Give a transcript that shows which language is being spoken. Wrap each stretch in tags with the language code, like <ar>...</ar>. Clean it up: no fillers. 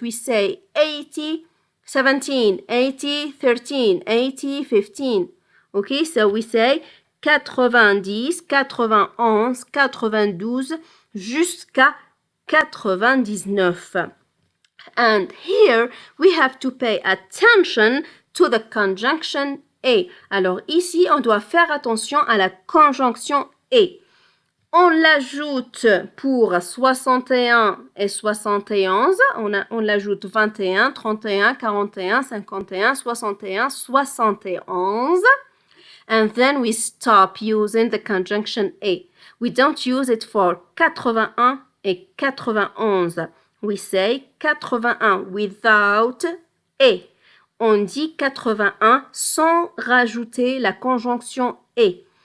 <en>We say 80, 17, 80, 13, 80, 15. Okay, so we say 90, 91, 92</en> <fr>jusqu'à 99.</fr> <en>And here we have to pay attention to the conjunction A.</en> <fr>Alors ici, on doit faire attention à la conjonction A. On l'ajoute pour 61 et 71. On l'ajoute 21, 31, 41, 51, 61, 71.</fr> <en>And then we stop using the conjunction A. We don't use it for 81 et 91. We say 81 without A.</en> <fr>on dit 81 sans rajouter la conjonction et.</fr>